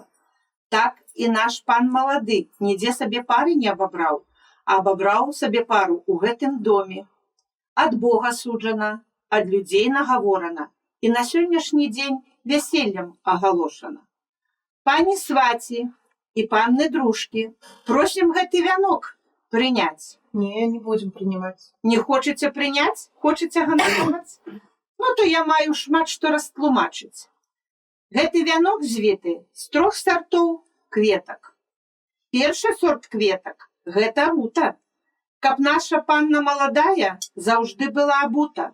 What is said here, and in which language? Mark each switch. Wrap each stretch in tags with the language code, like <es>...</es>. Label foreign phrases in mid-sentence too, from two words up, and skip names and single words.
<be>Так і наш пан малады нідзе сабе пары не абабраў, а абабраў сабе пару ў гэтым доме. Ад Бога суджана, ад людзей нагаворана і на сённяшні дзень вяселлем агалошана. Пані сваці і панны дружкі, просім гэты вянок прыняць.</be> <ru>Не будем принимать.</ru> <be>Не хочаце прыняць? Хочаце гандлаваць? Ну, то я маю шмат што растлумачыць. Гэты вянок звіты з 3 сартоў кветак. Першы сорт кветак – гэта рута. Каб наша панна маладая заўжды была абута.</be>